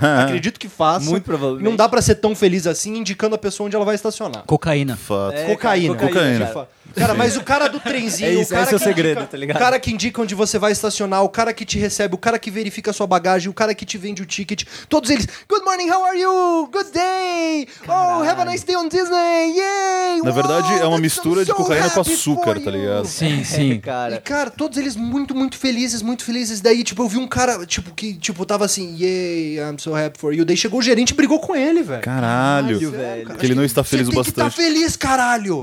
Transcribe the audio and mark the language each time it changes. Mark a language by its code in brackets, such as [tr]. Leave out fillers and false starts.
[pt] Acredito que façam. Muito provavelmente. Não dá pra ser tão feliz assim, indicando a pessoa onde ela vai estacionar. Cocaína. Fato. Cocaína. Cara, mas o cara do trenzinho... Esse é o segredo, tá ligado? O cara que indica onde você vai estacionar, o cara que te recebe, o cara que verifica a sua bagagem, o cara que te vende o ticket. Todos eles... [en] Good morning, how are you? Good day! [pt] Caralho. [en] Oh, have a nice day on Disney! Yay! [pt] Na verdade, é uma mistura de cocaína com açúcar, tá ligado? Sim. E, cara, todos eles muito, muito felizes, muito felizes. Daí, tipo, eu vi um cara, tipo, que tipo tava assim... [en] Yay, I'm so happy for you. [pt] Daí chegou o gerente e brigou com ele, velho. Caralho. Velho. Porque ele não está feliz o bastante. Você tem que estar feliz, caralho!